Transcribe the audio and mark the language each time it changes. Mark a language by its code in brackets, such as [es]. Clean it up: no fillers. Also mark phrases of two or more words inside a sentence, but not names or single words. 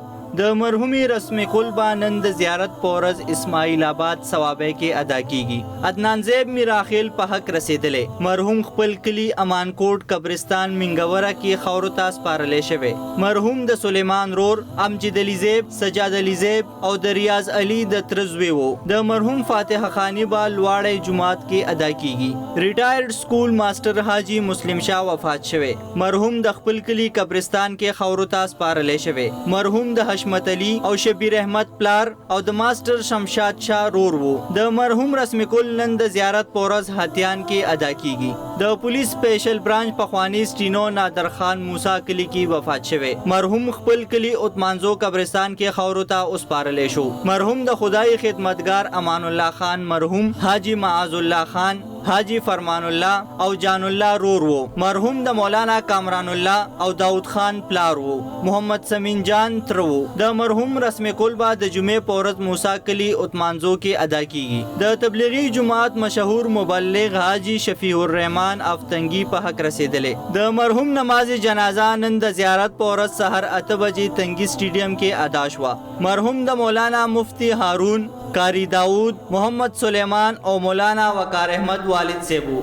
[ps] د مرحومی رسم کل با نن د زیارت پورز اسماعیل آباد ثوابه کې ادا کیږي. عدنان زیب میراخیل په حق رسیدلې. مرحوم خپل کلی امان کوټ قبرستان منګوره کې خاورو ته سپارلې شوی. مرحوم د سلیمان رور، امجد علی زیب، سجاد علی زیب او د ریاض علی د ترزوی وو. د مرحوم فاتح خانی با لواړی جماعت کې ادا کیږي. [en] retired school master [ps] حاجی مسلم شاه وفات شوی. مرحوم د خپل کلی قبرستان کې خاورو ته سپارلې شوی. مرحوم د حشمت علی او شبیر احمد پلار او د ماستر شمشاد شاه رور وو. د مرحوم رسم کل نن د زیارت پورز هاتیان کې ادا کیږي. د [en] police special branch [ps] پخوانی سټینو نادر خان موسی کلی کې وفات شوی. مرحوم خپل کلی اتمانزو قبرستان کې خاورو ته وسپارلې شو. مرحوم د خدای خدمتگار امان الله خان مرحوم حاجی معاذ الله خان، حاجی فرمان الله او جان الله رور وو. مرحوم د مولانا کامران الله او داود خان پلار وو. محمد سمین جان تر وو. د مرحوم رسم کل با د جمعې پورز موسی کلی اتمانزو کې ادا کیږي. د تبلیغی جماعت مشهور مبلغ حاجی شفیع الرحمن افتنگی په حق رسیدلې. د مرحوم نماز جنازه نن د زیارت پورز سحر 8 بجې تنگی سټیډیم کې ادا شوه. مرحوم د مولانا مفتی هارون، قاری داود، محمد سلیمان او مولانا وقار احمد والد سیبو.